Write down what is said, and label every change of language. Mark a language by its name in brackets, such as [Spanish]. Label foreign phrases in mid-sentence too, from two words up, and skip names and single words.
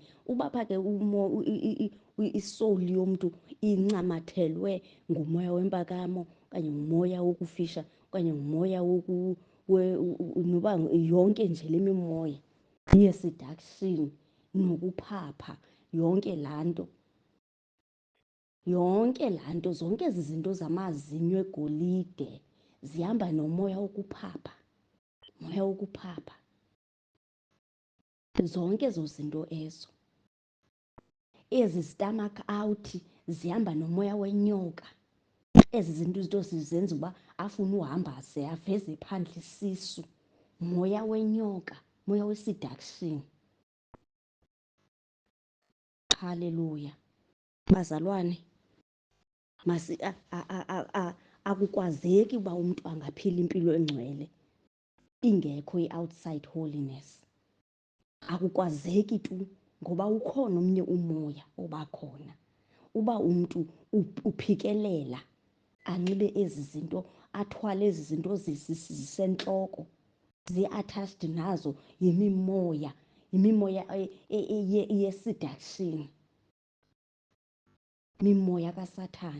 [Xhosa] Uba pha ke isoul yomntu incamathelwe ngumoya wempakamo okanye ngumoya wokufisha okanye ngumoya noba yonke nje le mimoya ye-seduction nokuphapha, yonke laa nto, zonke ezi zinto zamazinyo egolide zihamba nomoya wokuphapha, moya wokuphapha. Zonke ezo zinto ezo. Ezi [English] stomach out [Xhosa] zihamba nomoya wenyoka. Ezi zinto zenza uba afune uhamba ze aveze phandle isisu, moya wenyoka, moya we-seduction. Haleluya. Bazalwane, akukwazeki uba umntu angaphila impilo engcwele ingekho i- [English] outside holiness. [Xhosa] Akukwazeki tu, ngoba ukhona omnye umoya obakhona. Uba umntu uphikelela anxibe ezi zinto, athwale ezi zinto zisentloko, zi-attached nazo yimimoya ye-seduction, mimoya kaSathane.